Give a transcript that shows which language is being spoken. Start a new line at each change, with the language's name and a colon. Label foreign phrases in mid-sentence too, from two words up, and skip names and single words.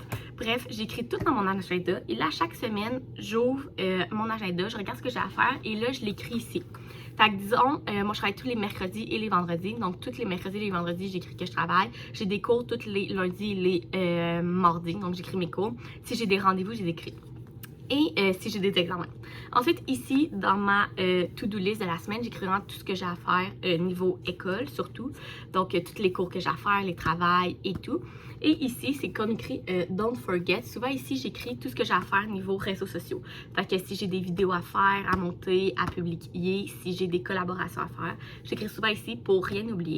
French: Bref, j'écris tout dans mon agenda et là, chaque semaine, j'ouvre mon agenda, je regarde ce que j'ai à faire et là, je l'écris ici. Fait que disons, moi je travaille tous les mercredis et les vendredis, donc tous les mercredis et les vendredis, j'écris que je travaille. J'ai des cours tous les lundis et les mardis, donc j'écris mes cours. Si j'ai des rendez-vous, je les écris. Et si j'ai des examens. Ensuite, ici, dans ma
English: to-do list
French: de la semaine, j'écris vraiment tout ce que j'ai à faire niveau école, surtout. Donc, tous les cours que j'ai à faire, les travails et tout. Et ici, c'est comme écrit
English: Don't forget.
French: Souvent, ici, j'écris tout ce que j'ai à faire niveau réseaux sociaux. Fait que si j'ai des vidéos à faire, à monter, à publier, si j'ai des collaborations à faire, j'écris souvent ici pour rien oublier.